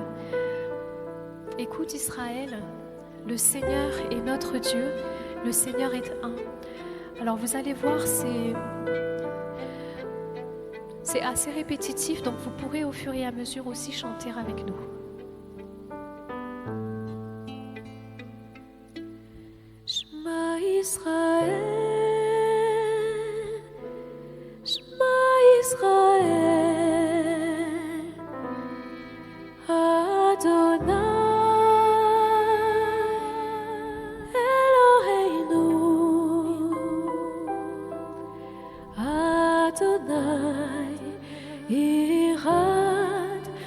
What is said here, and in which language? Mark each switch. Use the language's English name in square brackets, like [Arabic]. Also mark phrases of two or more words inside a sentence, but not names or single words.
[French] Écoute Israël, le Seigneur est notre Dieu, le Seigneur est un. Alors vous allez voir, c'est assez répétitif, donc vous pourrez au fur et à mesure aussi chanter avec nous. [Hebrew] שמע ישראל, שמע ישראל, אדני אלהינו, אדני אחד.